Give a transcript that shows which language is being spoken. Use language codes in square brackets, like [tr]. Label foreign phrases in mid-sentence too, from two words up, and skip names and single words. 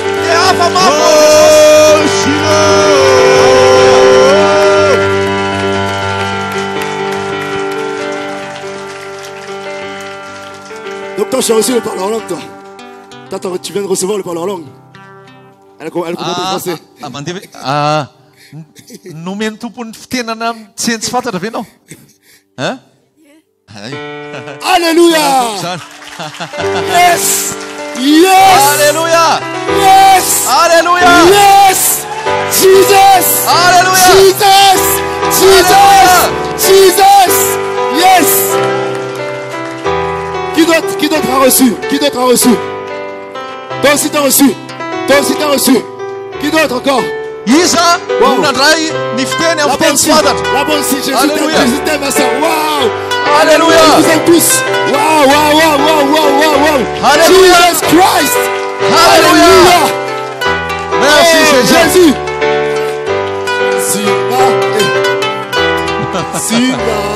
[fr] Donc toi, tu as reçu le parler en langue, toi. Toi, tu viens de recevoir le parler en langue. Elle comprend le français. [mg] Nomeny tompony fitenana tsy tsy fantatra ve anao? [fr] Hein? Alléluia! [en] Yes! Yes! [fr] Alléluia! [en] Yes! [fr] Alléluia! [en] Yes! Jesus! [fr] Alléluia! [en] Jesus! Jesus! Jesus! Yes! [fr] Qui d'autre a reçu? Qui d'autre a reçu? Toi aussi t'as reçu. Toi aussi t'as reçu. Qui d'autre encore? [mg] Isa nandray ny fiteny amin'ny fiteny tsy fantatra. [fr] La bonne si Jésus Alléluia. t'aime ma soeur. Wow! Alléluia. Vous êtes tous. Wow, wow, wow, wow, wow, wow, wow. Alléluia. Jesus Christ. Alléluia. Merci Jésus. Sina. Sina.